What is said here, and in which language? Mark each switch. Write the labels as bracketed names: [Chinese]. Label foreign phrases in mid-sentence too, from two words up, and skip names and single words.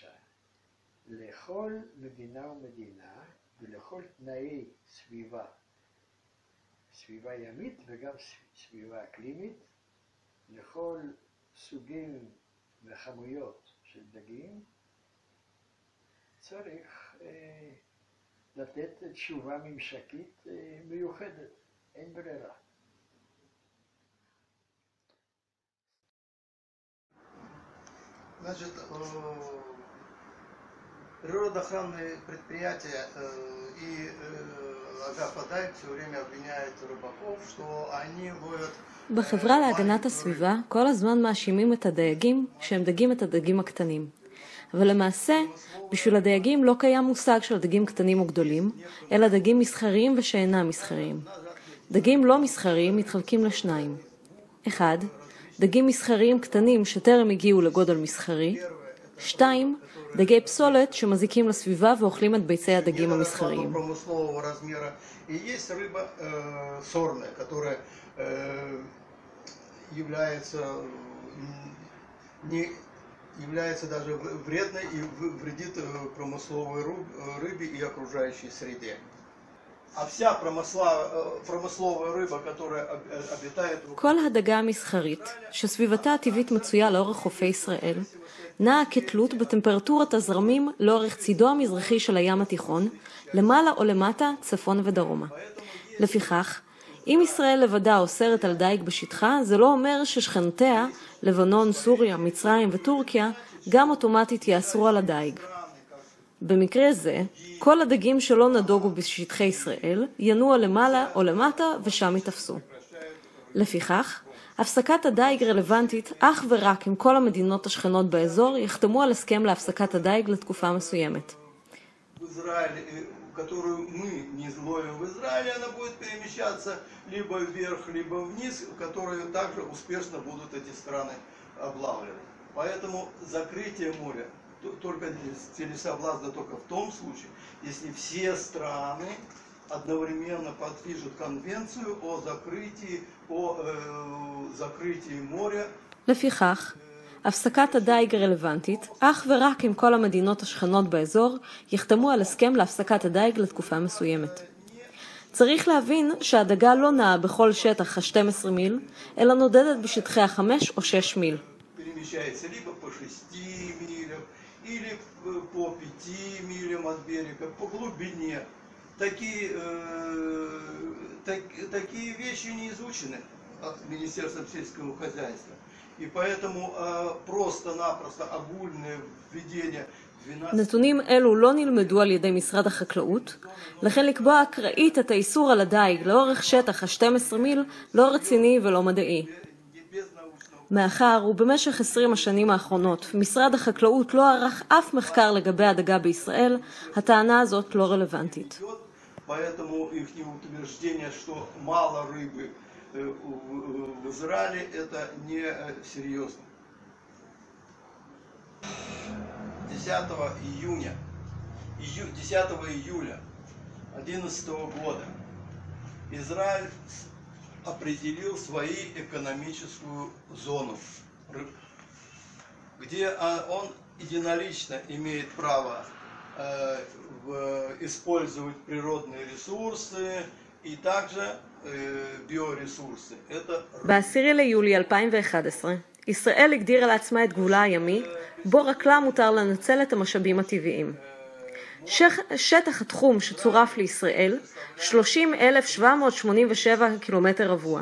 [Hebrew] לכל מדינה ומדינה ולכל תנאי סביבה, סביבה ימית וגם סביבה אקלימית, לכל סוגים וכמויות של דגים, צריך לתת תשובה ממשקית מיוחדת, אין ברירה. [Russian] Значит, природоохранные предприятия и Агападай все время обвиняют рыбаков, что они ловят... [Hebrew] בחברה להגנת הסביבה כל הזמן מאשימים את הדייגים שהם דגים את הדגים הקטנים. אבל למעשה, בשביל הדייגים לא קיים מושג של דגים קטנים או גדולים, אלא דגים מסחריים ושאינם מסחריים. דגים לא מסחריים מתחלקים לשניים. 1. דגים מסחריים קטנים שטרם הגיעו לגודל מסחרי. 2. דגי פסולת שמזיקים לסביבה ואוכלים את ביצי הדגים המסחריים. [Russian] является даже вредной и вредит промысловой рыбе и окружающей среде. А вся промысловая рыба, которая обитает... [Hebrew] כל הדגה המסחרית, שסביבתה הטבעית מצויה לאורך חופי ישראל, נעה כתלות בטמפרטורת הזרמים לאורך צידו המזרחי של הים התיכון, למעלה או למטה, צפון ודרומה. לפיכך, אם ישראל לבדה אוסרת על דייג בשטחה, זה לא אומר ששכנותיה, לבנון, סוריה, מצרים וטורקיה, גם אוטומטית יאסרו על הדייג. במקרה זה, כל הדגים שלא נדוגו בשטחי ישראל, ינוע למעלה או למטה ושם יתפסו. לפיכך, הפסקת הדייג רלוונטית אך ורק אם כל המדינות השכנות באזור יחתמו על הסכם להפסקת הדייג לתקופה מסוימת. [Russian] Которую мы не изловим в Израиле, она будет перемещаться либо вверх, либо вниз, которые также успешно будут эти страны облавливать. Поэтому закрытие моря только целесообразно только в том случае, если все страны одновременно подпишут конвенцию о закрытии моря. [Hebrew] לפיכך, הפסקת הדייג רלוונטית, אך ורק אם כל המדינות השכנות באזור יחתמו על הסכם להפסקת הדייג לתקופה מסוימת. צריך להבין שהדגה לא נעה בכל שטח ה-12 מיל, אלא נודדת בשטחי ה-5 או 6 מיל. [Russian] Такие вещи не изучены Министерством сельского хозяйства. И поэтому просто-напросто огульное введение 12... [Hebrew] נתונים אלו לא נלמדו על ידי משרד החקלאות, לכן לקבוע אקראית את האיסור על הדייג לאורך שטח ה-12 מיל לא רציני ולא מדעי. מאחר ובמשך 20 השנים האחרונות משרד החקלאות לא ערך אף מחקר לגבי הדגה בישראל, הטענה הזאת לא רלוונטית. [Russian] Поэтому их утверждение, что мало рыбы в Израиле, это не серьезно. 10 июля 2011 года Израиль определил свою экономическую зону, где он единолично имеет право использовать природные ресурсы и также ביורסורסים. [Hebrew] ב-10 ליולי 2011, ישראל הגדירה לעצמה את גבולה הימי, בו רק לה מותר לנצל את המשאבים הטבעיים. שטח התחום שצורף לישראל, 30,787 קילומטר רבוע.